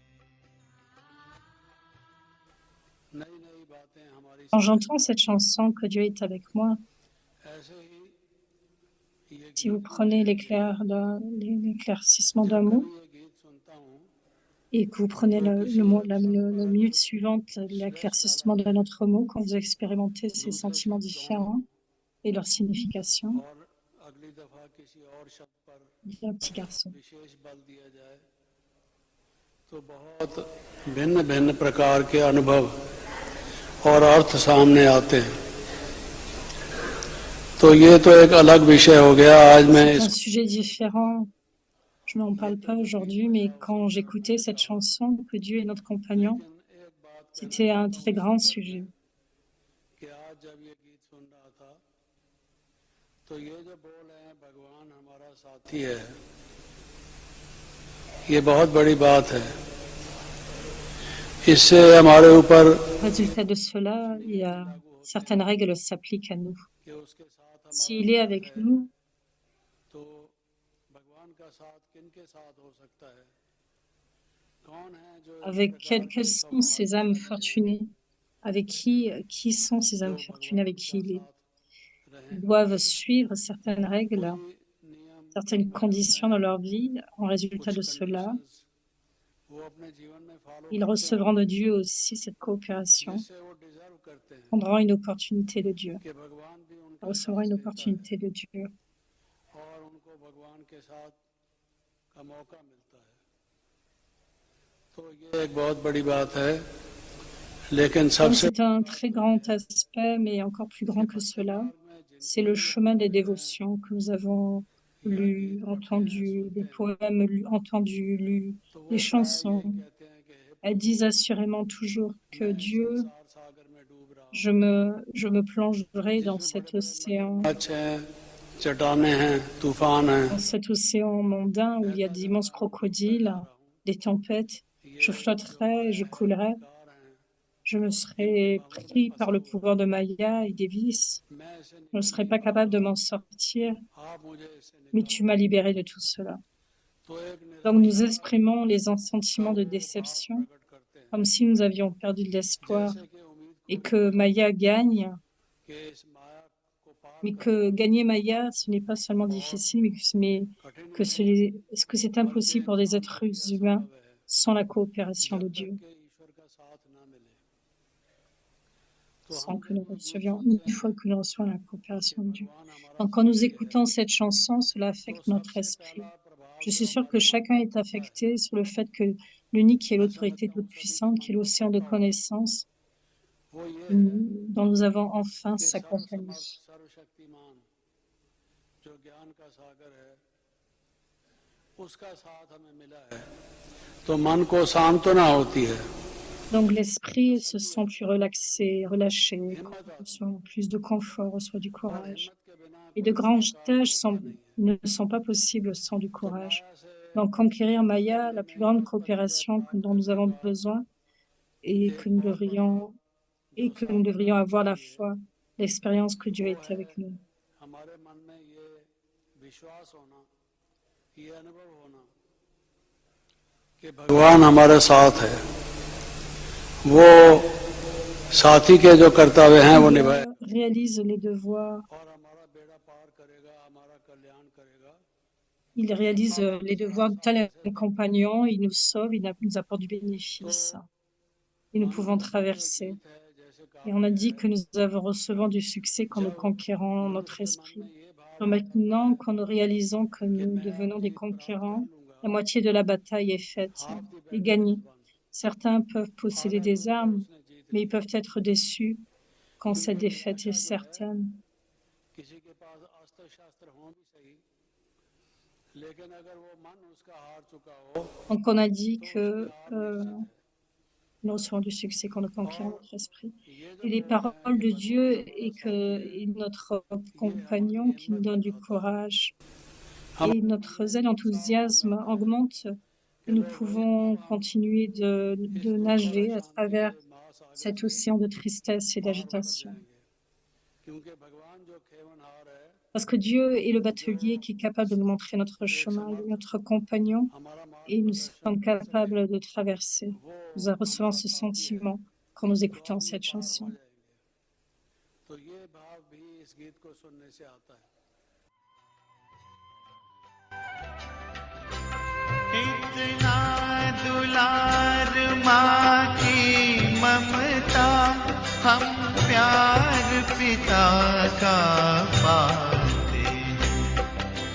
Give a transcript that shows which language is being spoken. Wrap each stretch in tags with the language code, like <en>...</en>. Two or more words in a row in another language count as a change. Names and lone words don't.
<fr>Quand j'entends cette chanson, que Dieu est avec moi, si vous prenez l'éclaircissement d'un mot et que vous prenez la minute suivante l'éclaircissement d'un autre mot, quand vous expérimentez ces sentiments différents et leur signification, il y a un petit garçon.</fr> <hi>तो बहुत भिन्न भिन्न प्रकार के अनुभव और अर्थ सामने आते हैं तो ये तो एक अलग विषय हो गया आज मैं</hi> <fr>C'est un sujet différent. Je n'en parle pas aujourd'hui, mais quand j'écoutais cette chanson, que Dieu est notre compagnon, c'était un très grand sujet.</fr> <hi>कि आज जब ये गीत सुन रहा था तो ये जो बोल है भगवान हमारा साथी है ये बहुत बड़ी बात है इससे हमारे ऊपर</hi> <fr>Résultat de cela, il y a certaines règles s'appliquent à nous.</fr> <hi>कि उसके साथ हमारा</hi> <fr>S'il est avec nous,</fr> <hi>तो भगवान का साथ किन के साथ हो सकता है कौन है जो इस</hi> <fr>avec</fr> <hi>प्रकार</hi> <fr>quelles</fr> <hi>के</hi> <fr>sont ces</fr> <hi>सौभाग्यशाली</hi> <fr>âmes</fr> <hi>हैं</hi> <fr>fortunées, avec qui sont ces âmes</fr> <hi>जो</hi> <fr>fortunées avec</fr> <hi>भगवान</hi> <fr>qui</fr> <hi>का</hi> <fr>il est.</fr> <hi>साथ रहें</hi> <fr>Ils doivent suivre certaines règles,</fr> <hi>कोई नियम</hi> <fr>certaines conditions dans leur vie. En résultat</fr> <hi>कुछ</hi> <fr>de cela,</fr> <hi>कंडीशंस वो अपने जीवन में फॉलो</hi> <fr>ils</fr> <hi>करते हैं</hi> <fr>recevront de Dieu aussi cette coopération,</fr> <hi>जिससे वो डिजर्व करते हैं</hi> <fr>prendront une opportunité de Dieu,</fr> <hi>कि भगवान भी उनका</hi> <fr>recevront</fr> <hi>साथ</hi> <fr>une</fr> <hi>देता है</hi> <fr>opportunité de Dieu.</fr> <hi>और उनको भगवान के साथ का मौका मिलता है तो ये एक बहुत बड़ी बात है लेकिन</hi> <fr>Donc</fr> <hi>सबसे</hi> <fr>c'est un très grand aspect, mais encore plus grand que cela, c'est le chemin des dévotions que nous avons lu, entendu, des poèmes lus, entendus, lus,</fr> <hi>तो</hi> <fr>des</fr> <hi>वो प्राय</hi> <fr>chansons.</fr> <hi>यही कहते हैं कि हे</hi> <fr>elles disent assurément toujours que</fr> <hi>मैं</hi> <fr>Dieu,</fr> <hi>संसार सागर में डूब रहा हूँ</hi> <fr>je me plongerai dans</fr> <hi>जिसमें</hi> <fr>cet</fr> <hi>बड़े बड़े</hi> <fr>océan,</fr> <hi>मगरमच्छ हैं, चट्टानें हैं, तूफान हैं,</hi> <fr>dans cet océan mondain où il y a</fr> <hi>ऐसा</hi> <fr>d'immenses</fr> <hi>जब मैं</hi> <fr>crocodiles,</fr> <hi>तैर रहा हूँ</hi> <fr>des tempêtes.</fr> <hi>ये</hi> <fr>Je</fr> <hi>जो</hi> <fr>flotterai, je</fr> <hi>माया है</hi> <fr>coulerai,</fr> <hi>विकार हैं</hi> <fr>je me</fr> <hi>इनके</hi> <fr>serai</fr> <hi>भंवर में</hi> <fr>pris</fr> <hi>फंसा</hi> <fr>par le</fr> <hi>हुआ</hi> <fr>pouvoir de Maya et des vices.</fr> <hi>मैं इससे</hi> <fr>Je ne</fr> <hi>निकल</hi> <fr>serai</fr> <hi>नहीं</hi> <fr>pas</fr> <hi>पा</hi> <fr>capable de</fr> <hi>रहा</hi> <fr>m'en sortir,</fr> <hi>आप मुझे इससे</hi> <fr>mais tu m'as</fr> <hi>निकालो</hi> <fr>libéré de tout cela.</fr> <hi>तो एक</hi> <fr>Donc nous</fr> <hi>निराशा</hi> <fr>exprimons les</fr> <hi>का</hi> <fr>sentiments de</fr> <hi>वो भाव</hi> <fr>déception,</fr> <hi>प्रकट करते हैं</hi> <fr>comme si nous avions perdu de l'espoir</fr> <hi>जैसे कि उम्मीद</hi> <fr>et</fr> <hi>खोनी</hi> <fr>que</fr> <hi>है</hi> <fr>Maya gagne,</fr> <hi>कि इस माया को पार</hi> <fr>mais</fr> <hi>करना</hi> <fr>que gagner Maya, ce n'est pas seulement</fr> <hi>बहुत</hi> <fr>difficile, mais</fr> <hi>कठिन</hi> <fr>que</fr> <hi>नहीं</hi> <fr>c'est</fr> <hi>बल्कि</hi> <fr>impossible pour des</fr> <hi>इंसान का</hi> <fr>êtres</fr> <hi>भी</hi> <fr>humains</fr> <hi>असंभव है</hi> <fr>sans la coopération</fr> <hi>जब</hi> <fr>de</fr> <hi>तक</hi> <fr>Dieu,</fr> <hi>कि ईश्वर का साथ ना मिले तो हम</hi> <fr>sans que</fr> <hi>जब</hi> <fr>nous</fr> <hi>ये गीत</hi> <fr>recevions,</fr> <hi>सुनते</hi> <fr>une fois</fr> <hi>हैं</hi> <fr>que nous recevons la</fr> <hi>कि</hi> <fr>coopération de Dieu.</fr> <hi>भगवान हमारा</hi> <fr>Donc quand nous</fr> <hi>साथी है</hi> <fr>écoutons cette chanson, cela</fr> <hi>तो</hi> <fr>affecte notre</fr> <hi>सबसे</hi> <fr>esprit.</fr> <hi>पहला प्रभाव</hi> <fr>Je</fr> <hi>जो</hi> <fr>suis sûre que</fr> <hi>हमारे मन</hi> <fr>chacun</fr> <hi>पर</hi> <fr>est</fr> <hi>पड़ता है</hi> <fr>affecté sur le fait que l'unique et</fr> <hi>मैं</hi> <fr>l'autorité</fr> <hi>समझता</hi> <fr>toute</fr> <hi>हूँ सभी के</hi> <fr>puissante,</fr> <hi>मन</hi> <fr>qui est</fr> <hi>पर</hi> <fr>l'océan de</fr> <hi>पड़ता होगा</hi> <fr>connaissance,</fr> <hi>वो ये है</hi> <fr>dont nous avons enfin</fr> <hi>कि</hi> <fr>sa</fr> <hi>सर्वसमर्थ</hi> <fr>compagnie.</fr> <hi>सर्वशक्तिमान जो ज्ञान का सागर है उसका साथ हमें मिला है तो मन को सांत्वना होती है</hi> <fr>Donc l'esprit se sent plus relaxé, relâché,</fr> <hi>हिम्मत आती</hi> <fr>reçoit plus de confort, reçoit du</fr> <hi>है और</hi> <fr>courage.</fr> <hi>हिम्मत के बिना</hi> <fr>Et de</fr> <hi>कोई</hi> <fr>grandes</fr> <hi>बड़ा काम</hi> <fr>tâches</fr> <hi>होता नहीं है</hi> <fr>ne sont pas possibles sans du</fr> <hi>तो</hi> <fr>courage.</fr> <hi>माया से</hi> <fr>Donc conquérir Maya,</fr> <hi>लड़ने</hi> <fr>la plus</fr> <hi>में</hi> <fr>grande</fr> <hi>तत्पर</hi> <fr>coopération</fr> <hi>व्यापार</hi> <fr>dont nous</fr> <hi>करने</hi> <fr>avons</fr> <hi>का</hi> <fr>besoin et</fr> <hi>एक बहुत बड़ा जो</hi> <fr>que nous</fr> <hi>साधन</hi> <fr>devrions</fr> <hi>हमें</hi> <fr>avoir la</fr> <hi>चाहिए</hi> <fr>foi, l'expérience que Dieu</fr> <hi>वो</hi> <fr>est</fr> <hi>है</hi> <fr>avec nous.</fr> <hi>हमारे मन में ये विश्वास होना ये अनुभव होना कि भगवान हमारे साथ है वो साथी के जो कर्तव्य हैं वो निभाए</hi> <fr>Réalise les devoirs,</fr> <hi>और हमारा बेड़ा पार करेगा हमारा कल्याण करेगा</hi> <fr>il réalise</fr> <hi>अब हम</hi> <fr>les</fr> <hi>इस</hi> <fr>devoirs de</fr> <hi>रास्ता</hi> <fr>tel</fr> <hi>कैसे</hi> <fr>un</fr> <hi>तय</hi> <fr>compagnon, il nous sauve, nous apporte du</fr> <hi>तो</hi> <fr>bénéfice et nous</fr> <hi>मन</hi> <fr>pouvons</fr> <hi>रूपी ये</hi> <fr>traverser.</fr> <hi>गीत है जैसे</hi> <fr>Et on a</fr> <hi>काव्य</hi> <fr>dit</fr> <hi>है</hi> <fr>que nous recevons du succès quand nous</fr> <hi>जब</hi> <fr>conquérons notre</fr> <hi>मनुष्य के मन</hi> <fr>esprit.</fr> <hi>में ये भाव</hi> <fr>Donc</fr> <hi>आ जाता</hi> <fr>maintenant,</fr> <hi>है</hi> <fr>quand nous réalisons que</fr> <hi>कि</hi> <fr>nous</fr> <hi>मैं अब</hi> <fr>devenons des</fr> <hi>जीत प्राप्त कर</hi> <fr>conquérants,</fr> <hi>लूंगा</hi> <fr>la moitié de la bataille est faite</fr> <hi>हाथ की</hi> <fr>et</fr> <hi>बैठी</hi> <fr>gagnée.</fr> <hi>मेजबान</hi> <fr>Certains peuvent posséder</fr> <hi>आधा</hi> <fr>des</fr> <hi>युद्ध तो</hi> <fr>armes,</fr> <hi>उसने जीत</hi> <fr>mais ils</fr> <hi>लिया</hi> <fr>peuvent être déçus quand cette</fr> <hi>क्योंकि</hi> <fr>défaite est</fr> <hi>निराशा जो है</hi> <fr>certaine.</fr> <hi>किसी के पास अस्त्र शस्त्र हों भी सही लेकिन अगर वो मन उसका हार चुका हो</hi> <fr>Donc on a dit</fr> <hi>तो उसकी</hi> <fr>que</fr> <hi>हार निश्चित है</hi> <fr>nous recevons du succès quand nous conquérons</fr> <hi>और</hi> <fr>notre esprit.</fr> <hi>ये जो</hi> <fr>Et les</fr> <hi>बोल हैं</hi> <fr>paroles</fr> <hi>कि</hi> <fr>de</fr> <hi>भगवान</hi> <fr>Dieu</fr> <hi>हमारा साथी</hi> <fr>et</fr> <hi>है</hi> <fr>notre</fr> <hi>ये हमारी</hi> <fr>compagnon qui nous</fr> <hi>हिम्मत</hi> <fr>donne du</fr> <hi>बढ़ाता है</hi> <fr>courage et</fr> <hi>हमारे मन</hi> <fr>notre</fr> <hi>में</hi> <fr>zèle,</fr> <hi>एक उत्साह</hi> <fr>enthousiasme</fr> <hi>लाता है</hi> <fr>augmente</fr> <hi>कि</hi> <fr>et nous</fr> <hi>लो भाई</hi> <fr>pouvons</fr> <hi>अब हम</hi> <fr>continuer</fr> <hi>इस</hi> <fr>de</fr> <hi>दुख और</hi> <fr>nager à</fr> <hi>अशांति</hi> <fr>travers</fr> <hi>के महासागर</hi> <fr>cet</fr> <hi>से</hi> <fr>océan de tristesse et</fr> <hi>पार उतर</hi> <fr>d'agitation.</fr> <hi>जाएंगे क्योंकि भगवान जो खेवनहार है</hi> <fr>Parce que Dieu est le</fr> <hi>जो</hi> <fr>batelier qui est capable de nous montrer notre</fr> <hi>एक</hi> <fr>chemin, il est</fr> <hi>समर्थ</hi> <fr>notre compagnon</fr> <hi>हमारा मार्ग</hi> <fr>et nous</fr> <hi>प्रदर्शन</hi> <fr>sommes</fr> <hi>कर सके</hi> <fr>capables de traverser.</fr> <hi>वो</hi> <fr>Nous recevons</fr> <hi>हमारा</hi> <fr>ce</fr> <hi>साथी है</hi> <fr>sentiment quand nous</fr> <hi>तो</hi> <fr>écoutons</fr> <hi>हम ये</hi> <fr>cette</fr> <hi>पार हो</hi> <fr>chanson.</fr> <hi>जाएंगे तो ये भाव भी इस गीत को सुनने से आता है इतना दुलार माँ की ममता हम प्यार पिता का पाते हैं।</hi>